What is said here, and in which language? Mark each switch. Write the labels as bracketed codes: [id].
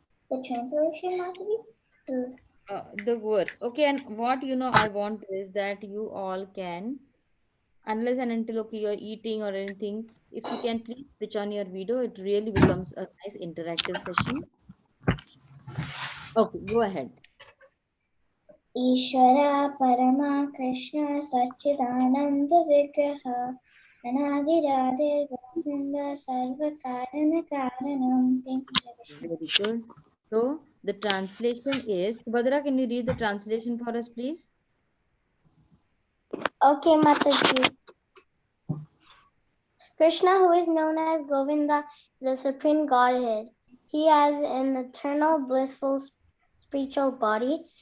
[en] The translation, Mataji? The words. Okay, and what I want is that you all can, unless and until okay, you're eating or anything, if you can please switch on your video, it really becomes a nice interactive session. Okay, go ahead. [sa] ईश्वरा परमा कृष्ण सच्चिदानंद विग्रह अनादिरादिर्गोविन्द सर्वकारण कारणं. [en] Thank you, Jai Krishna. Very good. So the translation is, Subhadra, can you read the translation for us, please? Okay, Mataji. Krishna, who is known as Govinda, is the supreme Godhead. He has an eternal, blissful, spiritual body.